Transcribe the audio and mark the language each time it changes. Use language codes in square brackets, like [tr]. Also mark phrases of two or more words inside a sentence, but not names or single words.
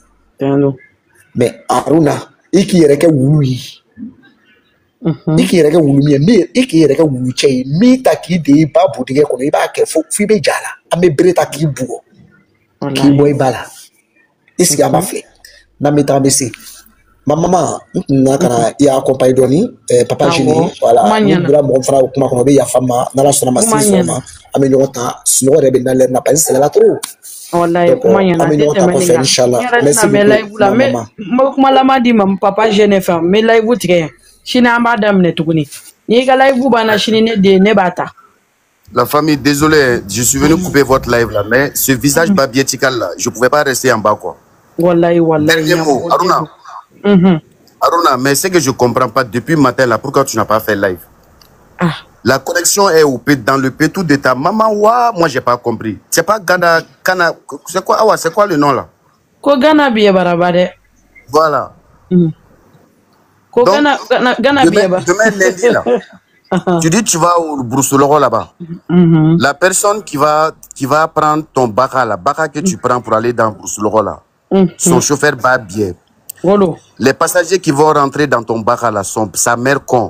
[bm] mais Aruna i k'i yɛrɛ kɛ wulu ye i k'i yɛrɛ kɛ wulu min ye i k'i yɛrɛ kɛ wulu cɛ ye min ta k'i de i ba bu dingɛ kɔnɔ i b'a kɛ fo i bɛ ja la an bɛ bere ta k'i bugɔ k'i bɔ i ba la i sigi an b'a filɛ n'an bɛ taa an bɛ se ma maman n tun na ka na i y'a accompagner dɔɔni papa Jini voilà ni bila mɔgɔ fana kuma kɔnɔ o bɛ yafa n ma n'Ala sɔnna ma se sɔrɔ ma an bɛ ɲɔgɔn ta sunɔgɔ yɛrɛ bɛ na lɛri na [fr] parce que [bm] sɛgɛnna trop wallahi kuma ɲɛna an bɛ ɲɔgɔn ta kɔfɛ inchallah [fr] merci beaucoup maman [bm] n bɛ kuma laban di ma papa Jene fɛ n bɛ live tigɛ yan sini an b'a daminɛ tuguni n'i ka live banna sini ne den ne b'a ta. [fr] La famille, désolé, je suis venu couper votre live là, mais ce visage babiétical là, je ne pouvais pas rester en bas quoi. Wallahi, wallahi. Dernier mot, Aruna. Aruna, mais ce que je ne comprends pas depuis matin là, pourquoi tu n'as pas fait live? La connexion est dans le pétou de ta maman. Ouah, moi, je n'ai pas compris. C'est pas Ghana, c'est quoi, c'est quoi le nom là? [bm] Ko Ghana biye barabade. [fr] Voilà. [bm] Ko Ghana biye [fr] demain lundi là. Tu dis tu vas au Brousseloro là-bas. La personne qui va prendre ton baka, la baka que tu prends pour aller dans Brousseloro là, son chauffeur va bien. Les passagers qui vont rentrer dans ton baka là, sa mère con.